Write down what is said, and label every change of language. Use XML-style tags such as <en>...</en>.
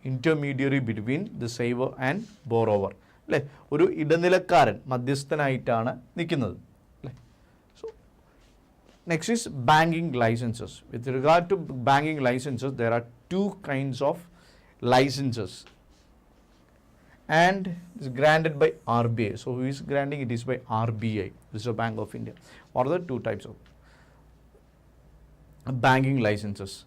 <en>Intermediary between the saver and borrower.</en> <ml>അല്ലേ, ഒരു ഇടനിലക്കാരൻ മധ്യസ്ഥനായിട്ടാണ് നിൽക്കുന്നത് അല്ലേ.</ml> <en>So next is banking licences. With regard to banking licences there are 2 kinds of licenses and is granted by RBI. So who is granting? It is by RBI, Reserve Bank of India. What are the 2 types of banking licenses?</en>